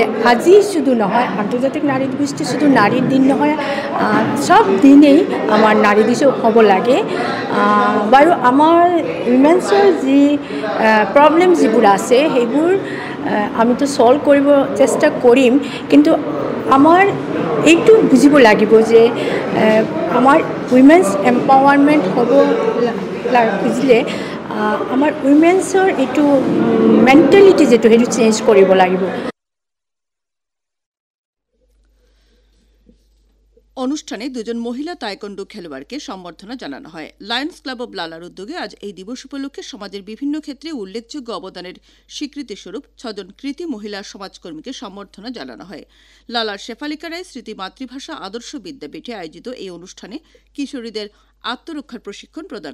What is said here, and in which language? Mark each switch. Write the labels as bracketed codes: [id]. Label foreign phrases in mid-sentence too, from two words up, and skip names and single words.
[as] আজি শুধু নহয় আন্তৰ্জাতিক নাৰী দিৱসটো শুধু নাৰীৰ দিন নহয় সব দিনেই আমাৰ নাৰী দিৱস হ'ব লাগে বাৰু আমাৰ উইমেন্সৰ যি প্ৰব্লেম যিবোৰ আছে সেইবোৰ আমিতো সলভ কৰিব চেষ্টা কৰিম কিন্তু আমাৰ এইটো বুজিব লাগিব যে আমাৰ [en] women's empowerment [as] হ'ব খুজিলে আমাৰ উইমেন্সৰ এইটো মেণ্টেলিটি যেটো সেইটো চেঞ্জ কৰিব লাগিব [bn] অনুষ্ঠানে দুজন মহিলা তাইকোন্ডো খেলোয়াড়কে সম্বর্ধনা জানানো হয় লায়ন্স ক্লাব অব লালার উদ্যোগে আজ এই দিবস উপলক্ষে সমাজের বিভিন্ন ক্ষেত্রে উল্লেখযোগ্য অবদানের স্বীকৃতি স্বরূপ 6 জন কৃতি মহিলা সমাজকর্মীকে সম্বর্ধনা জানানো হয় লালার শেফালিকা রায় স্মৃতি মাতৃভাষা আদর্শ বিদ্যাপীঠে আয়োজিত এই অনুষ্ঠানে কিশোরীদের আত্মরক্ষার প্রশিক্ষণ প্রদান